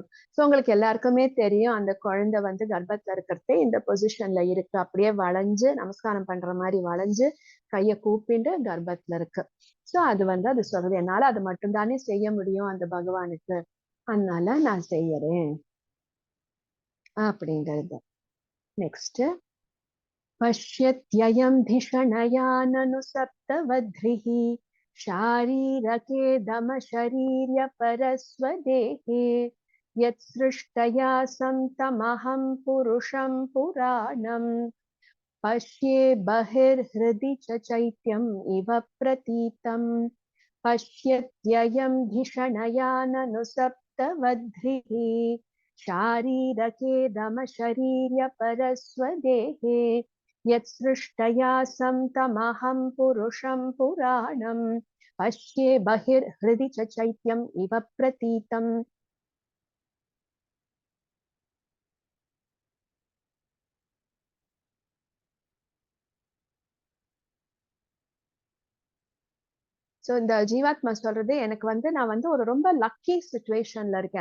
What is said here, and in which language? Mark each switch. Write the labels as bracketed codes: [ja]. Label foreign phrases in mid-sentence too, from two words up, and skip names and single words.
[ta] சோ உங்களுக்கு எல்லாருக்குமே தெரியும், அந்த குழந்தை வந்து கர்ப்பத்துல இருக்கிறதே இந்த பொசிஷன்ல இருக்கு. அப்படியே வளைஞ்சு நமஸ்காரம் பண்ற மாதிரி வளைஞ்சு கைய கூப்பிட்டு கர்ப்பத்துல இருக்கு. சோ அது வந்து அது சொல்றது, என்னால அது மட்டும்தானே செய்ய முடியும் அந்த பகவானுக்கு, அதனால நான் செய்யறேன் அப்படிங்கிறது. நெக்ஸ்ட், [sa] पश्यत्ययं धिषणयाननु सप्तवध्रिः शारीरकेदमशरीर्यपरस्वदेहे यत्सृष्टया समहं पुरुषं पुराणम् पश्ये बहिर्हृदि च चैत्यम् इव प्रतीतम् पश्यत्ययं धिषणयाननु सप्तवध्रिः शारीरकेदमशरीर्यपरस्वदेहे यत्सृष्टया समहं पुरुषं पुराणम् पश्ये बहिर्हृदि च चैत्यम् इव प्रतीतम्. [ta] ஸோ இந்த ஜீவாத்மா சொல்றது, எனக்கு வந்து நான் வந்து ஒரு ரொம்ப [en] lucky situationla [ta] இருக்கேன்.